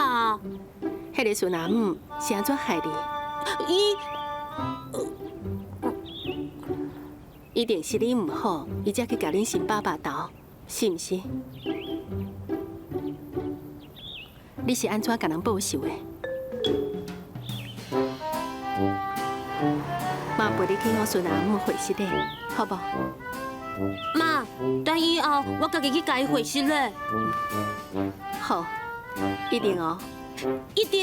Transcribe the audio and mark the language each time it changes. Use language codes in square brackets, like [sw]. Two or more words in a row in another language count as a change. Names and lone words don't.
[nan] 迄个孙阿姆是安怎害你？一定是你唔好，伊才去甲恁新爸爸斗，是毋是？你是安怎甲人报仇的？妈陪你去向孙阿姆会师的，好不？妈，等以后我家己去甲伊会师咧。好，一定哦。一定。